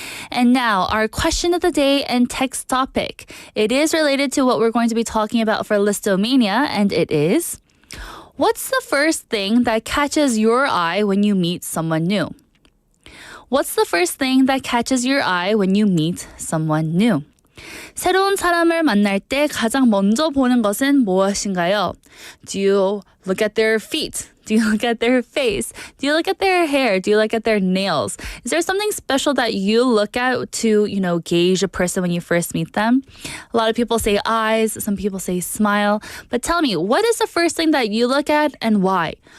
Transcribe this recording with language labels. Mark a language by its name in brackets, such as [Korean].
[English] And now, our question of the day and text topic. It is related to what we're going to be talking about for Listomania, and it is, What's the first thing that catches your eye when you meet someone new? What's the first thing that catches your eye when you meet someone new? [Korean] 새로운 사람을 만날 때 가장 먼저 보는 것은 무엇인가요? [English] Do you look at their feet? Do you look at their face? Do you look at their hair? Do you look at their nails? Is there something special that you look at to, gauge a person when you first meet them? A lot of people say eyes, some people say smile. But tell me, what is the first thing that you look at and why?